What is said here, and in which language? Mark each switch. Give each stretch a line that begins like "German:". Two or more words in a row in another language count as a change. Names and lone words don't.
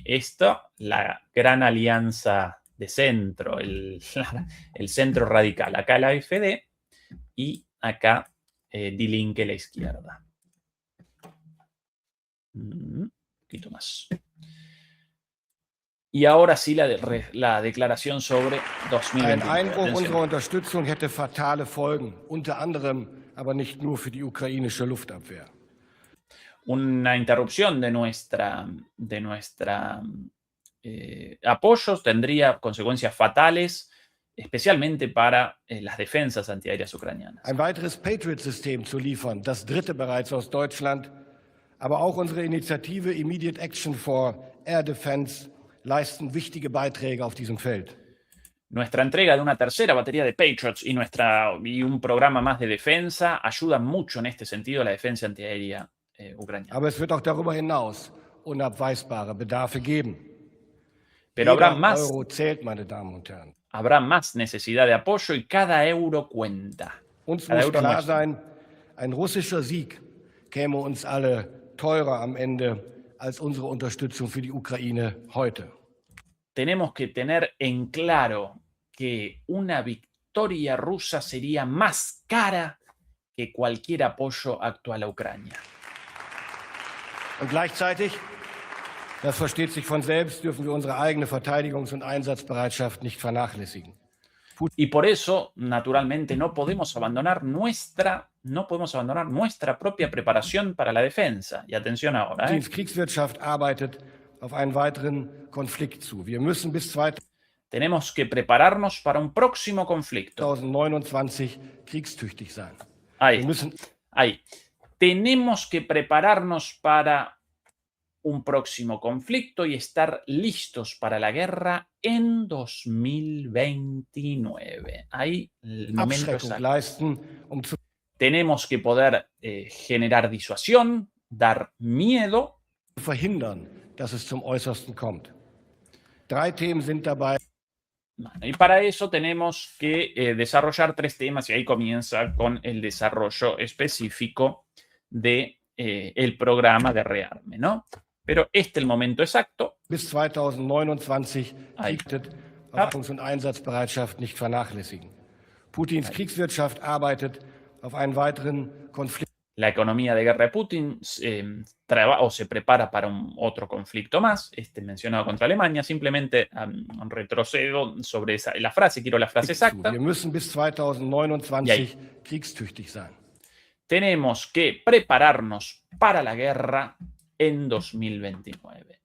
Spanish: Esto, la gran alianza de centro, el centro radical. Acá la AfD y acá Die Linke, la izquierda. Un poquito más. Y ahora sí la declaración sobre 2021.
German: Ein Einbruch unserer Unterstützung hätte fatale Folgen, unter anderem, aber nicht nur für die ukrainische Luftabwehr.
Spanish: Una interrupción de nuestra apoyos tendría consecuencias fatales, especialmente para las defensas antiaéreas ucranianas.
German: Ein weiteres Patriot-System zu liefern, das dritte bereits aus Deutschland, Aber auch unsere Initiative Immediate Action for Air Defense leisten wichtige Beiträge auf diesem Feld.
Spanish: Nuestra entrega de una tercera batería de Patriots y un programa más de defensa ayudan mucho en este sentido a la defensa antiaérea ucraniana.
German: Aber es wird auch darüber hinaus unabweisbare Bedarfe geben.
Spanish: Pero
German: Jeder Euro zählt, meine Damen und Herren.
Spanish: habrá más necesidad de apoyo y cada euro cuenta.
German: Uns
Spanish: Cada
German: muss
Spanish: euro
German: klar
Spanish: nuestro.
German: sein, ein russischer Sieg käme uns alle teurer am Ende als unsere Unterstützung für die Ukraine heute.
Spanish: Tenemos que tener en claro que una victoria rusa sería más cara que cualquier apoyo actual a Ucrania.
German: Und gleichzeitig, das versteht sich von selbst, dürfen wir unsere eigene Verteidigungs- und Einsatzbereitschaft nicht vernachlässigen.
Spanish: Y por eso, naturalmente, no podemos abandonar nuestra propia preparación para la defensa. Y atención ahora,
German: Putins Kriegswirtschaft arbeitet auf einen weiteren Konflikt zu. Wir müssen bis
Spanish: tenemos que prepararnos para un próximo conflicto.
German: 2029 kriegstüchtig sein.
Spanish: Ahí,
German: Wir müssen
Spanish: ahí. Tenemos que prepararnos para un próximo conflicto y estar listos para la guerra en 2029. Ahí el momento
German: Abschreckung exacto. leisten, zu
Spanish: Tenemos que poder generar disuasión, dar miedo.
German: verhindern, dass es zum Äußersten kommt. 3 Themen sind dabei.
Spanish: Bueno, y para eso tenemos que desarrollar 3 temas y ahí comienza con el desarrollo específico de el programa de rearme, ¿no? Pero este es el momento exacto.
German: Bis 2029
Spanish: Ahí.
German: Verteidigungs- und Einsatzbereitschaft nicht vernachlässigen. Putins Kriegswirtschaft arbeitet auf einen weiteren Konflikt.
Spanish: La economía de guerra de Putin se prepara para otro conflicto más, este mencionado contra Alemania. Simplemente retrocedo sobre la frase, quiero la frase exacta.
German: Wir müssen bis 2029 kriegstüchtig sein.
Spanish: Tenemos que prepararnos para la guerra en 2029.